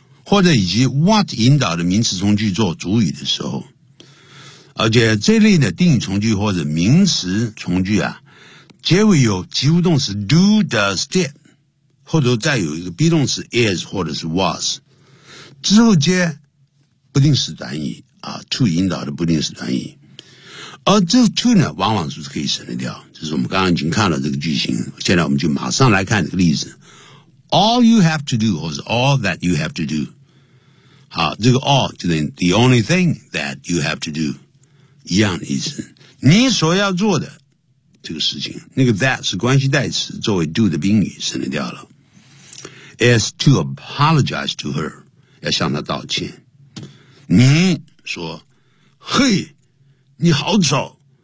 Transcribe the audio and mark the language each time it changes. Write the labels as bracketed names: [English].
[Chinese] 或者以及 what 引导的名词从句做主语的时候，而且这类的定语从句或者名词从句啊，结尾有及物动词 do does did， 后头再有一个 be 动词 is 或者是 was， 之后接不定式短语啊 to 引导的不定式短语，而这 to 呢，往往是可以省得掉。这是我们刚刚已经看了这个句型，现在我们就马上来看这个例子。 [English] All you have to do is all that you have to do. [Chinese] 好，这个 [English] all 就等于 the only thing that you have to do. [Chinese] 一样的意思。你所要做的这个事情，那个 that 是关系代词，作为 do 的宾语省略掉了。 [English] Is to apologize to her. [Chinese] 要向她道歉。你说，嘿，你好丑。